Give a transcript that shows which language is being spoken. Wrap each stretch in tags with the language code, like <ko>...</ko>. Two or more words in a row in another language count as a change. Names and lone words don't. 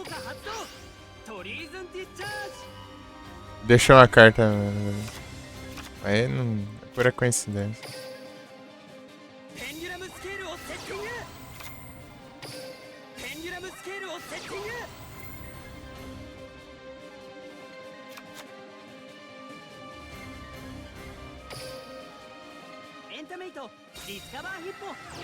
<pt>Deixou uma carta. Aí não é pura coincidência.</pt> <ja>ペンデュラムスケールをセッティング。ペンデュラムスケールをセッティング。エンタメイトディスカバーヒッポ。</ja>